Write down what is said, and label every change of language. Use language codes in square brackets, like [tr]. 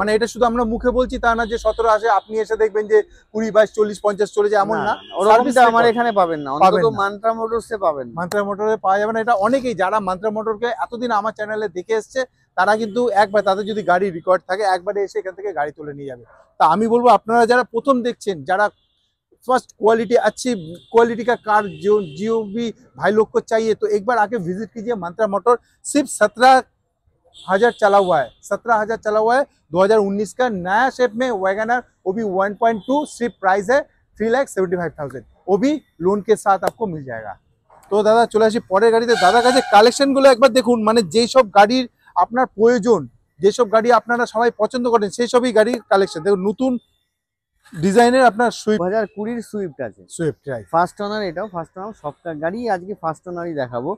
[bn] মানে এটা শুধু আমরা মুখে বলছি তা না যে 17 আসে, আপনি এসে দেখবেন যে 20, 22, 40, 50 চলে যায়, এমন না। ওরকমটা আমার এখানে পাবেন না, অন্তত মান্ত্রা মোটরসে পাবেন। মান্ত্রা মোটরে পাওয়া যাবে না। এটা অনেকেই যারা মান্ত্রা মোটরকে এতদিন আমার চ্যানেলে দেখে এসছে, তারা কিন্তু একবার তাদের যদি গাড়ি রেকর্ড থাকে একবারে এসে এখান থেকে গাড়ি তুলে নিয়ে যাবে। তা আমি বলবো আপনারা যারা প্রথম দেখছেন, যারা [hi] फर्स्ट क्वालिटी अच्छी क्वालिटी का कार जो भी भाई लोग को चाहिए, तो एक बार आके विजिट कीजिए मंत्रा मोटर। सिर्फ 17,000 चला हुआ है, 17,000 चला हुआ है। 2019 का नया शेप में वैगनर, वो भी 1.2, सिर्फ प्राइस है 3,75,000, वो भी लोन के साथ आपको मिल जाएगा। तो दादा चले [bn] আসি পরের গাড়িতে। দাদার কাছে কালেকশনগুলো একবার দেখুন, মানে যেই সব গাড়ির আপনার প্রয়োজন, যেসব গাড়ি আপনারা সবাই পছন্দ করেন সেই সবই গাড়ির কালেকশন। দেখুন নতুন ডিজাইনের আপনার সুইফট 2020 সুইফট আছে, সুইফট রাইট, ফার্স্ট ওনার। এটাও ফার্স্ট ওনার, সব গাড়ি আজকে ফার্স্ট ওনারই দেখাবো,